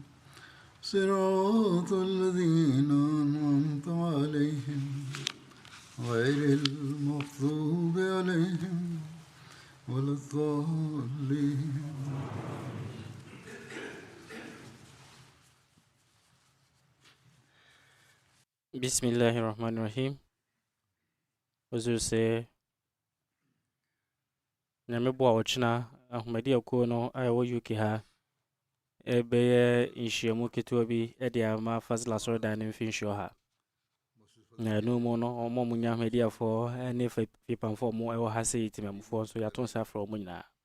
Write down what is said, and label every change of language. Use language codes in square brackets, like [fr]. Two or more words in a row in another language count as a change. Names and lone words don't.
[ar] صراط الذين أنعمت عليهم غير المغضوب عليهم ولا الضالين. بسم الله الرحمن الرحيم. [ak] Ozu se na mebo a ochina ahomadi akuo no a ɛwɔ UK ha ɛbɛyɛ nhyiamu ketewa bi de ama Fazil Asɔredan no mfinhyia ha. Na ɛno mu no ɔmo mu nya ahomadiafoɔ ne fipamfoɔ ɔmo ɛwɔ ha sɛ yɛtimamufoɔ nso yɛato nsa afrɛ ɔmo nyinaa.